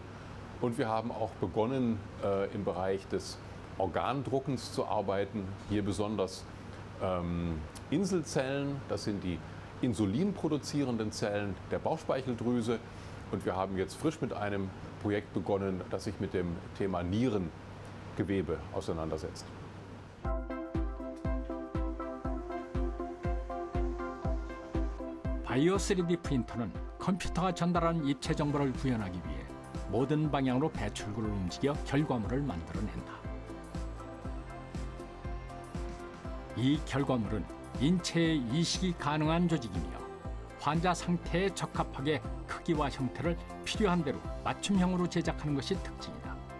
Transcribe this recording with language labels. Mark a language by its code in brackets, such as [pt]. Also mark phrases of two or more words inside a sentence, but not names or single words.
[de] Und wir haben auch begonnen, im Bereich des Organdruckens zu arbeiten, hier besonders Inselzellen, das sind die insulinproduzierenden Zellen der Bauchspeicheldrüse. Und wir haben jetzt frisch mit einem Projekt begonnen, das sich mit dem Thema Nierengewebe auseinandersetzt. [ko] 바이오 3D 프린터는 컴퓨터가 전달하는 입체 정보를 구현하기 위해 모든 방향으로 배출구를 움직여 결과물을 만들어낸다. 이 결과물은 인체에 이식이 가능한 조직이며 환자 상태에 적합하게 크기와 형태를 필요한 대로 맞춤형으로 제작하는 것이 특징이다.